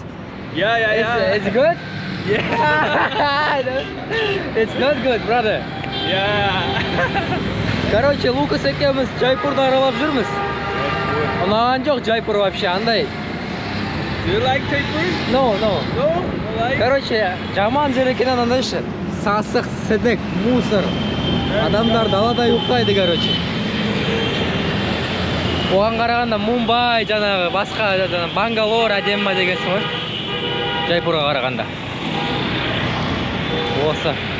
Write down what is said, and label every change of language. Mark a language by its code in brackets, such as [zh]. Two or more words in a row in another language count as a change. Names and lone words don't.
[en] Yeah. It's good? Yeah. It's not good, brother. Yeah. [kk] Короче, Лукас екеуміз Жайпурды аралап жүрміз. Ұнаған жоқ Жайпур вообще, андай. [en] Do you like Jaipur? No. No? Like? [kk] Короче, жаман жер екен анандайшы. Сасық, сідік, мусор. Адамдар далада ұйықтайды, короче. Оған қарағанда Мумбай, жаңағы басқа Бангалор әдемі дегенсің ғой. Жайпурға қарағанда. Осы.